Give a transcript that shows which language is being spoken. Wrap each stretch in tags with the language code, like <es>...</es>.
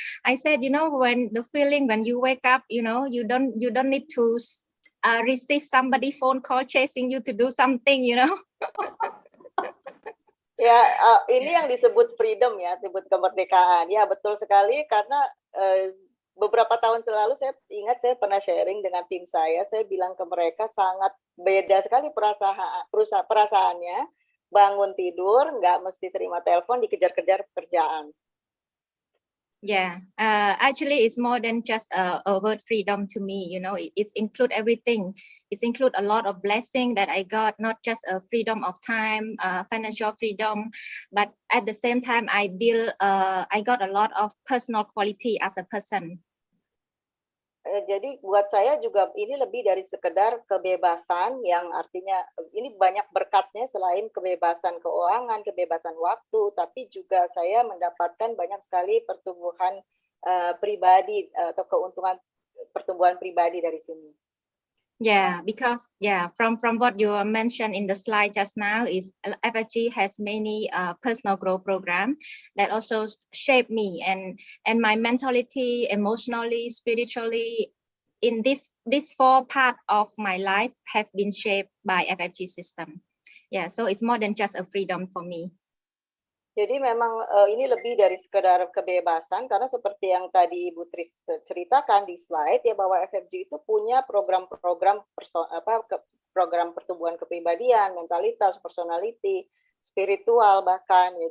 <en>I said, you know, when the feeling when you wake up, you know, you don't need to receive somebody phone call chasing you to do something, you know.</en> <id>Ya, ini yang disebut freedom ya, disebut kemerdekaan. Ya, betul sekali karena beberapa tahun selalu saya ingat saya pernah sharing dengan tim saya bilang ke mereka sangat beda sekali perasaannya, bangun tidur, nggak mesti terima telepon, dikejar-kejar pekerjaan.</id> <en>Yeah, actually it's more than just a word freedom to me, you know, it's include everything. It's include a lot of blessing that I got, not just a freedom of time, financial freedom, but at the same time I got a lot of personal quality as a person.</en> <id>Jadi buat saya juga ini lebih dari sekedar kebebasan yang artinya ini banyak berkatnya selain kebebasan keuangan, kebebasan waktu, tapi juga saya mendapatkan banyak sekali pertumbuhan pribadi atau keuntungan pertumbuhan pribadi dari sini.</id> <en>Yeah, because from what you mentioned in the slide just now is FFG has many personal growth program that also shape me and my mentality, emotionally, spiritually. In this 4 part of my life have been shaped by FFG system. Yeah, so it's more than just a freedom for me.</en> <id>Jadi memang ini lebih dari sekedar kebebasan, karena seperti yang tadi Ibu Tris ceritakan di slide ya, bahwa FFG itu punya program-program program pertumbuhan kepribadian, mentalitas, personality, spiritual bahkan ya.</id>